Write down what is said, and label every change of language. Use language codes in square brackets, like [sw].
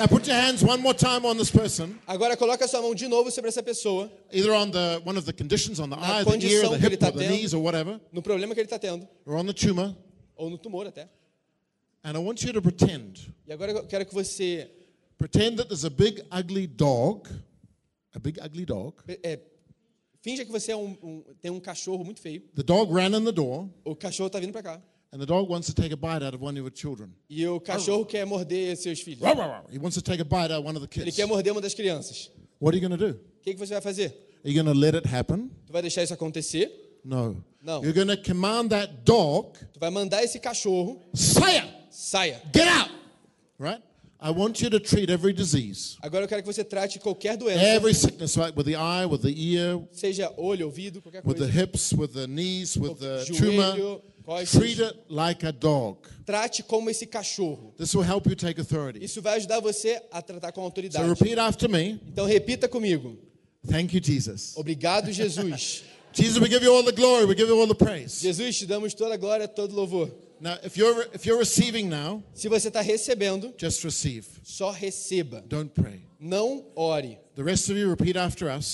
[en] Now put your hands one more time on this person. [pt] Agora coloca sua mão de novo sobre essa pessoa. [en] Either on the one of the conditions on the [pt] na [en] eye, the ear, the hip, [pt] tá [en] or the knees, or whatever. [pt] No problema que ele está tendo. [en] Or on the tumor. [pt] Ou no tumor até. [en] And I want you to pretend. [pt] E agora eu quero que você [en] pretend that there's a big ugly dog. A big ugly dog. [pt] Finja que você é tem um cachorro muito feio. [en] The dog ran in the door. [pt] O cachorro tá vindo para cá. [en] And the dog wants to take a bite out of one of your children. [pt] E o cachorro quer morder seus filhos. [en] He wants to take a bite out of one of the kids. [pt] Ele quer morder uma das crianças. [en] What are you going to do? [pt] Que você vai fazer? [en] Are you going to let it happen? [pt] Tu vai deixar isso acontecer? [en] No. [pt] Não. [en] You're going to command that dog. [pt] Tu vai mandar esse cachorro. Saia! Saia. [en] Get out. Right? I want you to treat every disease. [pt] Agora eu quero que você trate qualquer doença. [en] Every sickness, right? With the eye, with the ear. [pt] Seja olho, ouvido, qualquer coisa. [en] With the hips, with the knees, with the [pt] joelho, tumor. Costas. [en] Treat it like a dog. [pt] Trate como esse cachorro. [en] This will help you take authority. [pt] Isso vai ajudar você a tratar com autoridade. [en] So repeat after me. [pt] Então repita comigo. [en] Thank you, Jesus. [pt] Obrigado, Jesus. [en] Jesus, we give you all the glory, we give you all the praise. [pt] Jesus, te damos toda a glória, todo louvor. [en] Now, if you're receiving now, [pt] se você está recebendo, [en] just receive. [pt] Só receba. [en] Don't pray. [pt] Não ore. [en] The rest of you repeat after us.